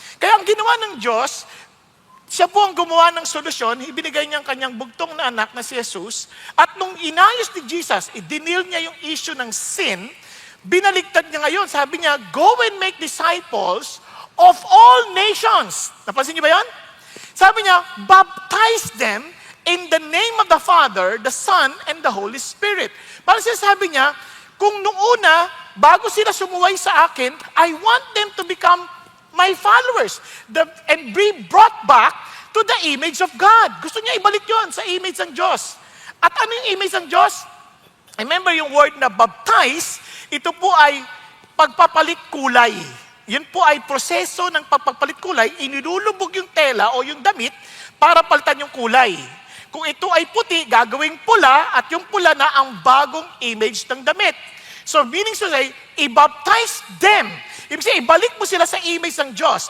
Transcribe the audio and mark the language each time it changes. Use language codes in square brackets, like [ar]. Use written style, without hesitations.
[tl] Kaya ang ginawa ng Diyos, siya po ang gumawa ng solusyon, ibinigay niya ang kanyang bugtong na anak na si Jesus, at nung inayos ni Jesus, idinil niya yung issue ng sin, binaliktad niya ngayon, sabi niya, [en] go and make disciples of all nations. [tl] Napansin niyo ba yan? Sabi niya, [en] baptize them in the name of the Father, the Son, and the Holy Spirit. [tl] Parang sinasabi niya, kung nung una, bago sila sumuway sa akin, [en] I want them to become my followers and be brought back to the image of God. [tl] Gusto niya ibalik yon sa image ng Diyos. At ano yung image ng Diyos? Remember yung word na baptize, ito po ay pagpapalit kulay. Yun po ay proseso ng pagpapalit kulay, inilulubog yung tela o yung damit para palitan yung kulay. Kung ito ay puti, gagawing pula at yung pula na ang bagong image ng damit. [en] So meaning to say, i-baptize them. [tl] Ibig sabihin, ibalik mo sila sa image ng Diyos.